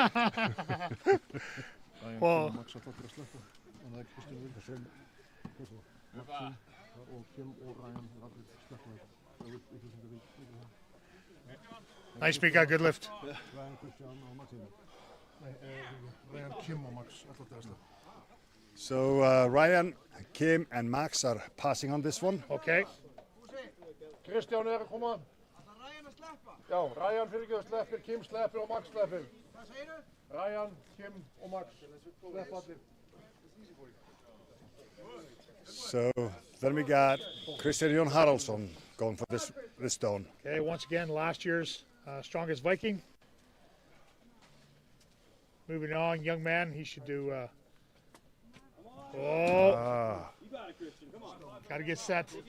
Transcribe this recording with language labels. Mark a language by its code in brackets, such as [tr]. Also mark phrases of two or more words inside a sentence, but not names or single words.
[en] Well, nice, Mika. Good lift. So Ryan, Kim, and Max are passing on this one. Okay. [is] Kristjan kom aan. Ja, Ryan fyrirgjöf sleppir, Kim sleppir og Max sleppir. Ryan, Kim og Max slepp allir. [en] So then we got Kristjan Haraldsson going for this stone. Okay, once again, last year's strongest Viking. Moving on, young man, he should do. Got to get set.